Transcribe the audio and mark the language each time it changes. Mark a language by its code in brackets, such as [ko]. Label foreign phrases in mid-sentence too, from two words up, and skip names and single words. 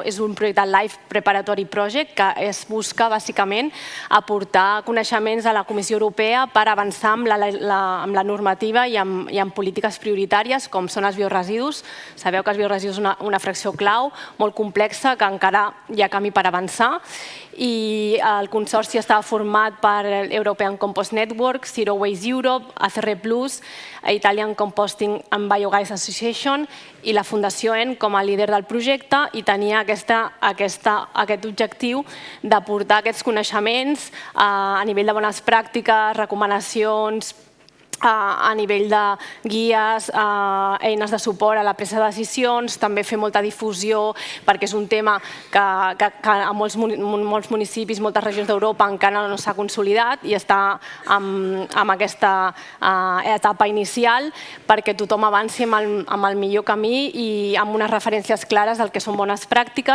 [ca] És un projecte Life Preparatory Project que es busca bàsicament aportar coneixements a la Comissió Europea per avançar amb la normativa i amb polítiques prioritàries com són els bioresidus. Sabeu que els bioresidus són una fracció clau molt complexa que encara hi ha camí per avançar i el consorci estava format per European Compost Network, Zero Waste Europe, ACR+, Italian Composting and Biogas Association i la Fundació EN com a líder del projecte, i tenia aquest objectiu d'aportar aquests coneixements a nivell de bones pràctiques, recomanacions, a nivell de guies, eines de suport a la presa de decisions, també fer molta difusió, perquè és un tema que a molts municipis, moltes regions d'Europa encara no s'ha consolidat i està en aquesta etapa inicial perquè tothom avanci amb el millor camí i amb unes referències clares del que són bones pràctiques.